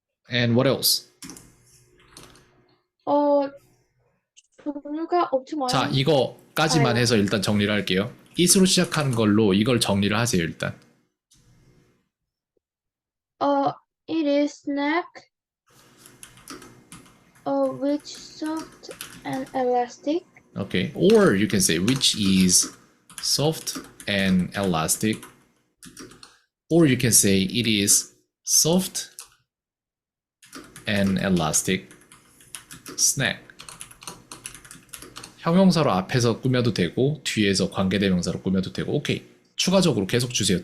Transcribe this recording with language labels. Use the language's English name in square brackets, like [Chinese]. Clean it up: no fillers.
[English] And what else? [Korean] 종류가 엄청 자, 많아요. 이거까지만 해서 일단 정리를 할게요. it으로 시작하는 걸로 이걸 정리를 하세요, 일단. [English] It is snack, which soft and elastic. Okay. Or you can say which is soft and elastic. Or you can say it is soft and elastic snack. [Korean] 형용사로 앞에서 꾸며도 되고 뒤에서 관계대명사로 꾸며도 되고. 오케이. 추가적으로 계속 주세요.